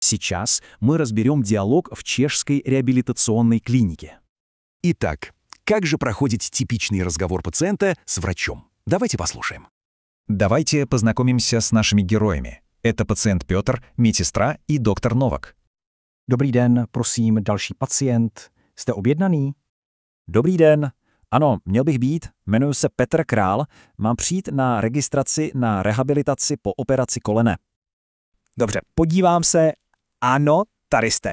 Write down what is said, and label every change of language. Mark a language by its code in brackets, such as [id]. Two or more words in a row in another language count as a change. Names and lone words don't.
[ru] Сейчас мы разберем диалог в чешской реабилитационной клинике. Итак, как же проходит типичный разговор пациента с врачом? Давайте послушаем. Давайте познакомимся с нашими героями. Это пациент Петр, медсестра и доктор Novak. [cs] Dobrý den, prosím, další pacient. Jste objednaný? Dobrý den. Ano, měl bych být. Jmenuji se Petr Král. Mám přijít na registraci na rehabilitaci po operaci kolene. Dobře, podívám se. Ano, tady jste.